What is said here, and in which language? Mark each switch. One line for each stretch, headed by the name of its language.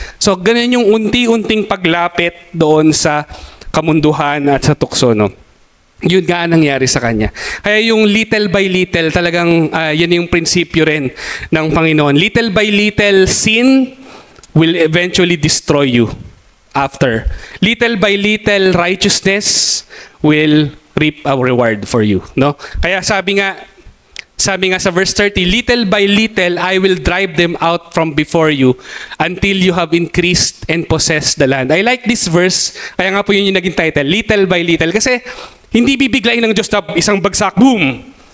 Filipino: So ganun yung unti-unting paglapit doon sa kamunduhan at sa tukso, no? Yun nga ang nangyari sa kanya. Kaya yung
English: little by little,
Filipino: talagang yan yung prinsipyo rin ng Panginoon.
English: Little by little, sin will eventually destroy you after. Little by little, righteousness will reap a reward for you. No?
Filipino: Kaya sabi nga sa
English: verse 30, little by little, I will drive them out from before you until you have increased and possessed the land. I like this verse,
Filipino: kaya nga po yun yung naging title,
English: little by little.
Filipino: Kasi hindi bibiglain ng Diyos na isang bagsak, boom!